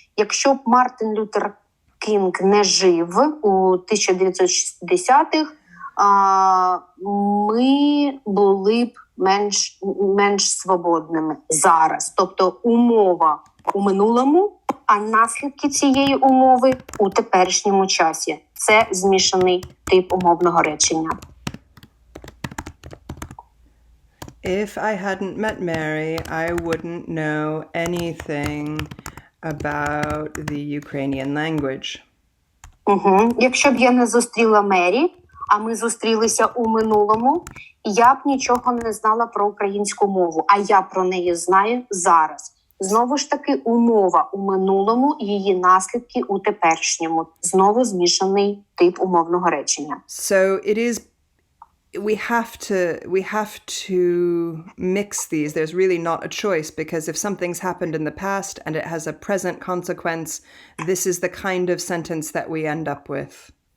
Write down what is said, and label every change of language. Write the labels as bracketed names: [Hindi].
[Ukrainian] Якщо б Мартин Лютер Кінг не жив у 1960-х, ми були б менш свободними зараз. Тобто умова у минулому, а наслідки цієї умови у теперішньому часі. Це змішаний тип умовного речення. [English] If I hadn't met Mary, I wouldn't know anything about the Ukrainian language. [Ukrainian] Якщо б я не зустріла Мері, а ми зустрілися у минулому, я б нічого не знала про українську мову, а я про неї знаю зараз. Знову ж таки, умова у минулому, її наслідки у теперішньому. Знову змішаний тип умовного речення. [English] So it is we have to mix these. There's really not a choice, because if something's happened in the past and it has a present consequence, this is the kind of sentence that we end up with.